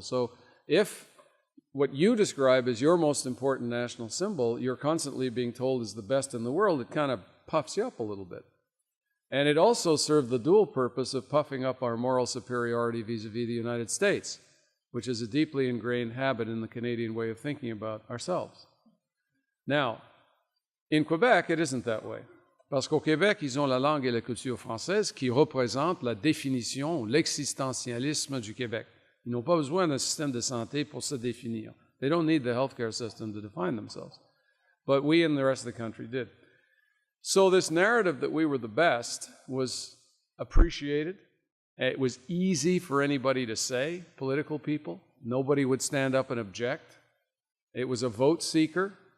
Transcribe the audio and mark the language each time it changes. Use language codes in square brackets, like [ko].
[en] So if what you describe as your most important national symbol, you're constantly being told is the best in the world, it kind of puffs you up a little bit. And it also served the dual purpose of puffing up our moral superiority vis-a-vis the United States, which is a deeply ingrained habit in the Canadian way of thinking about ourselves. Now, in Quebec, it isn't that way. [fr] Parce qu'au Québec, ils ont la langue et la culture française qui représentent la définition, l'existentialisme du Québec. Ils n'ont pas besoin d'un système de santé pour se définir. [en] They don't need the healthcare system to define themselves. But we and the rest of the country did. So this narrative that we were the best was appreciated. It was easy for anybody to say, political people. Nobody would stand up and object. It was a vote seeker.